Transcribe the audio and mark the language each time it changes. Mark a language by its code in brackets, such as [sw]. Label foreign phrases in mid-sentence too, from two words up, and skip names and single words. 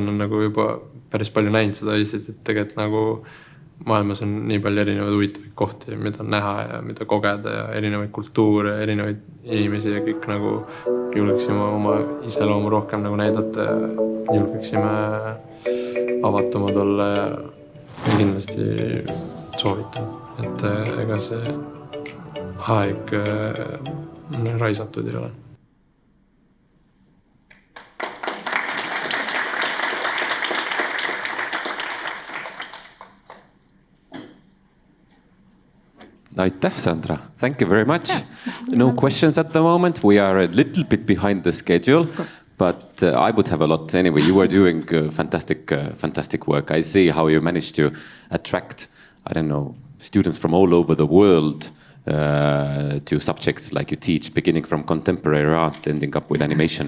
[et] on nagu juba päris palju näinud seda Eestit, et tegelikult nagu maailmas on nii palju erinevaid huvitavaid kohti, mida näha ja mida kogeda ja erinevaid kultuure, erinevaid inimesi ja kõik nagu julgeksime oma iseloomu rohkem nagu näidata ja julgeksime avatumad olla ja kindlasti soovitan, et ega see aeg raisatud ei ole. Aitäh, Sandra. [en] Thank you very much. No questions at the moment. We are a little bit behind the schedule, but I would have a lot. Anyway, you are doing fantastic work. I see how you managed to attract, I don't know, students from all over the world to subjects like you teach, beginning from contemporary art, ending up with animation.